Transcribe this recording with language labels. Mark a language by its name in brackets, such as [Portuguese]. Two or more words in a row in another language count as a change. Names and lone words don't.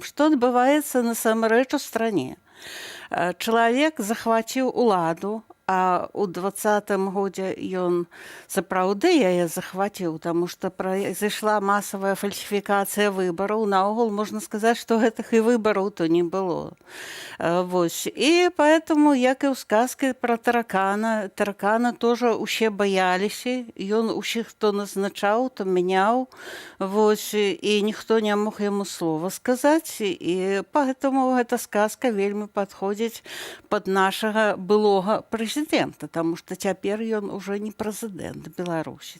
[Belarusian] Што адбываецца насамрэч у стране? Чалавек захваціў уладу, а ў 2020 годзе ён сапраўды яе захваціў, таму што произошла масавая фальсіфікацыя выбараў. Наогул можна сказаць, што гэтых і выбараў то не было. Вось. І поэтому, як і ў сказке пра таракана, таракана тоже усе баяліся, ён усіх то назначаў, то мяняў, вось, і ніхто не мог яму слова сказаць, і поэтому гэта сказка вельмі падходзіць пад нашага былога прэзідэнта, таму што цяпер ён уже не прэзідэнт Беларусі.